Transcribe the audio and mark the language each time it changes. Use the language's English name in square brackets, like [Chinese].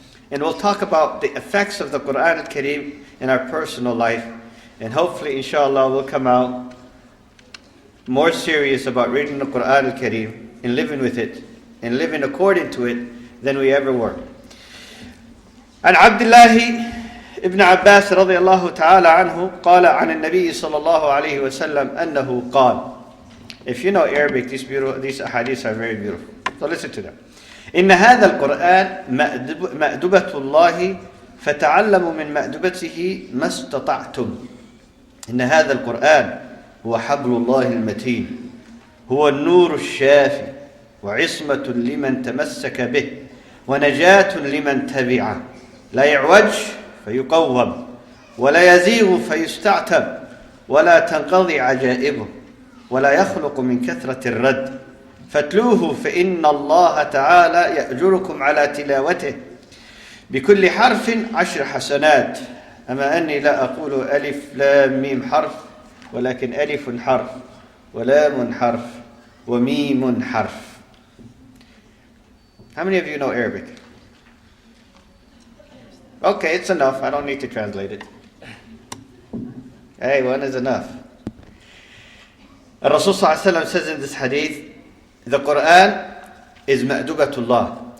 [English] And we'll talk about the effects of the Quran Al-Kareem in our personal life. And hopefully, inshallah, we'll come out more serious about reading the Quran Al-Kareem and living with it and living according to it than we ever were. [Arabic] عن عبد الله ابن عباس رضي الله تعالى عنه قال عن النبي صلى الله عليه وسلم أنه قال. [English] If you know Arabic, these ahadiths are very beautiful. So listen to them. [Arabic] إن هذا القرآن مأدبة الله فتعلموا من مأدبته ما استطعتم. إن هذا القرآن هو حبل الله المتين هو النور الشافي وعصمة لمن تمسك به ونجاة لمن تبعه لا يعوج فيقوم ولا يزيغ فيستعتب ولا تنقضي عجائبه ولا يخلق من كثرة الرد فاتلوه فإن الله تعالى يأجركم على تلاوته بكل حرف 10 حسنات أما أني لا أقول ألف لام ميم حرف ولكن ألف حرف ولام حرف وميم حرف. [English] How many of you know Arabic? Okay, it's enough. I don't need to translate it. Hey, one is enough. Rasul sallallahu alaihi wasallam says in this hadith, the Quran is ma'dubatullah.